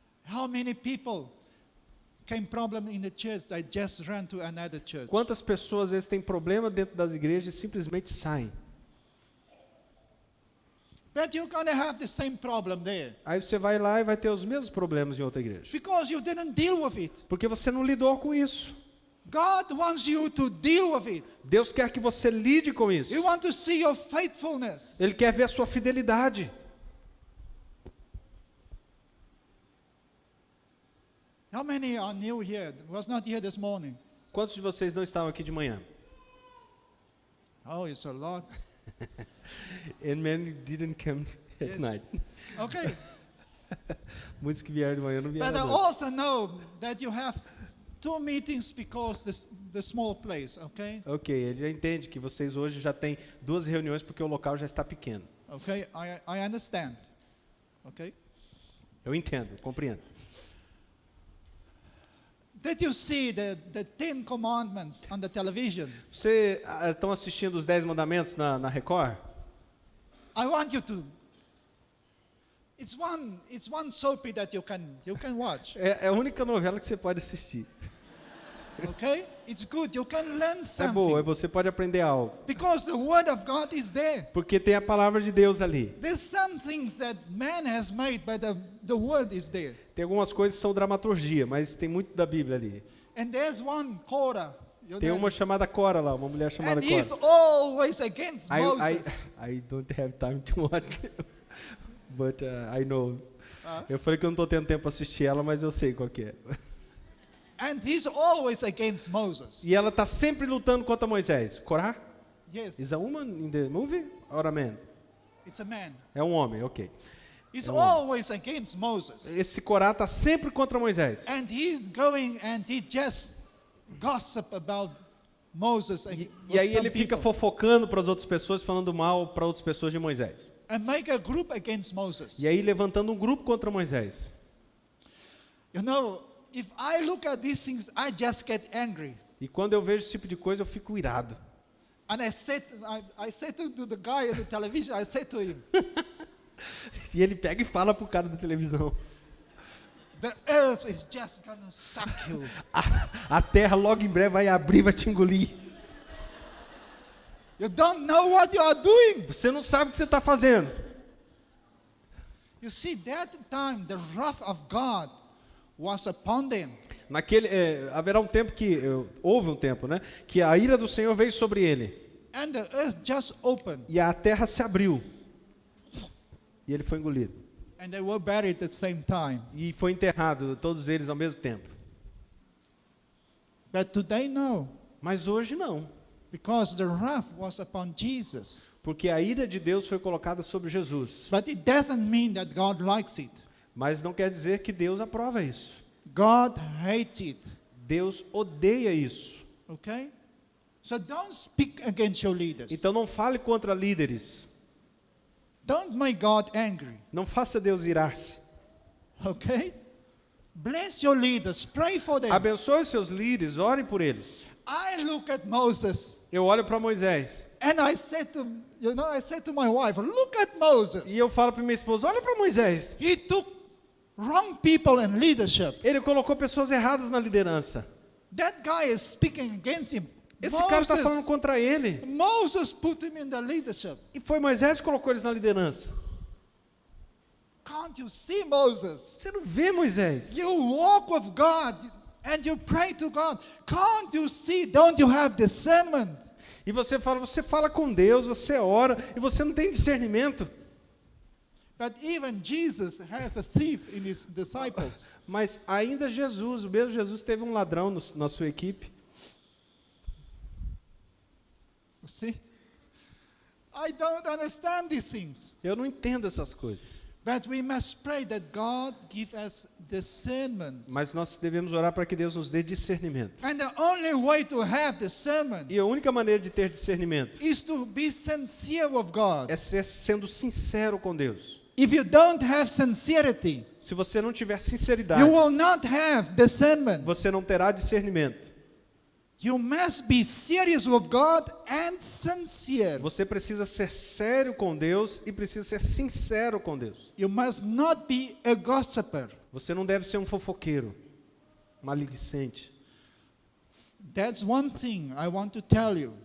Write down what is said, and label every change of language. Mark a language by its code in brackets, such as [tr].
[en] How many people came problem in the church? They just ran to another church. [pt] Quantas pessoas às vezes têm problema dentro das igrejas e simplesmente saem? [en] But you're going to have the same problem there [pt] Aí você vai lá e vai ter os mesmos problemas em outra igreja. [en] because you didn't deal with it. [pt] Porque você não lidou com isso. [en] God wants you to deal with it. [pt] Deus quer que você lide com isso. [en] He wants to see your faithfulness. [pt] Ele quer ver a sua fidelidade. [en] How many are new here? Was not here this morning. [pt] Quantos de vocês não estavam aqui de manhã? [en] Oh, it's a lot. And many didn't come at Yes. night. Okay. [pt] Muitos que vieram de manhã não vieram [en] But I [pt] à noite. [en] also know that you have 2 meetings because the small place, okay? [pt] Ok, ele já entende que vocês hoje já têm 2 reuniões porque o local já está pequeno. [en] Okay, I understand. Okay? [pt] Eu entendo, compreendo. [en] Did you see the Ten Commandments on the television? [pt] Você estão assistindo os 10 mandamentos na Record? [en] I want you to. It's one soapy that you can watch. [pt] É a única novela que você pode assistir. [en] Okay? It's good. You can learn [pt] É boa, [en] something. [pt] você pode aprender algo. [en] Because the word of God is there. [pt] Porque tem a palavra de Deus ali. [en] There's some things that man has made, but the word is there. [pt] Tem algumas coisas que são dramaturgia, mas tem muito da Bíblia ali. [en] And there's one Korah. [pt] Tem uma chamada Cora lá, uma mulher chamada [en] And he's [pt] Cora. [en] always against Moses. I don't have time to watch, but I know. [pt] Eu falei que eu não estou tendo tempo para assistir ela, mas eu sei qual que é. [en] And he's always against Moses. [pt] E ela está sempre lutando contra Moisés. Corá? [en] Yes, Is a woman in the movie or a man? it's a man. [pt] É um homem, ok. [en] He's always against Moses. [pt] Esse Corá está sempre contra Moisés. [en] And he's going and he just gossip about Moses and [pt] E aí ele fica fofocando para as outras pessoas, falando mal para outras pessoas de Moisés. [en] and make a group against Moses. [pt] E aí levantando um grupo contra Moisés. [en] You know, if I look at these things, I just get angry. [pt] E quando eu vejo esse tipo de coisa, eu fico irado. [en] And I said to the guy on the television, I said to him, [pt] E ele pega e fala pro cara da televisão. [en] the earth is just gonna suck you. [pt] A terra logo em breve vai abrir, vai te engolir. [en] You don't know what you are doing. [pt] Você não sabe o que você está fazendo. [en] You see, that time the wrath of God was upon them. [pt] Haverá um tempo houve um tempo, né, que a ira do Senhor veio sobre ele. [en] And the earth just opened. [pt] E a terra se abriu. E ele foi engolido. [en] And they were buried at the same time. [pt] E foi enterrado, todos eles ao mesmo tempo. [en] But today, no. [pt] Mas hoje não. [en] Because the wrath was upon Jesus. [pt] Porque a ira de Deus foi colocada sobre Jesus. [en] But it doesn't mean that God likes it. [pt] Mas não quer dizer que Deus aprova isso. [en] God hates it. [pt] Deus odeia isso. [en] Okay? So don't speak against your leaders. [pt] Então não fale contra líderes. [en] Don't make God angry. [pt] Não faça Deus irar-se. [en] Okay? Bless your leaders. Pray for them. [pt] Abençoe seus líderes, orem por eles. [en] I look at Moses [pt] Eu olho para Moisés. [en] and I said to my wife, look at Moses. [pt] E eu falo para minha esposa, olha para Moisés. [en] He took wrong people in leadership. [pt] Ele colocou pessoas erradas na liderança. [en] That guy is speaking against him. [pt] Esse cara está falando contra ele. [en] Moses put him in the leadership. [pt] E foi Moisés que colocou eles na liderança. [en] Can't you see, Moses? [pt] Você não vê, Moisés? [en] You walk with God and you pray to God. Can't you see? Don't you have discernment? [pt] E você fala com Deus, você ora e você não tem discernimento. [en] But even Jesus has a thief in his disciples. [pt] Mas ainda Jesus, o mesmo Jesus teve um ladrão na sua equipe. [en] You see? I don't understand these things. [pt] Eu não entendo essas coisas. [en] But we must pray that God give us discernment. [pt] Mas nós devemos orar para que Deus nos dê discernimento. [en] And the only way to have discernment [pt] E a única maneira de ter discernimento [en] is to be sincere with God. [pt] é ser sendo sincero com Deus. [en] If you don't have sincerity, [pt] Se você não tiver sinceridade, [en] you will not have discernment. [pt] você não terá discernimento. [en] You must be serious with God and sincere. [pt] Você precisa ser sério com Deus e precisa ser sincero com Deus. [en] You must not be a gossiper. [pt] Você não deve ser um fofoqueiro, maledicente. [en] That's one thing I want to tell you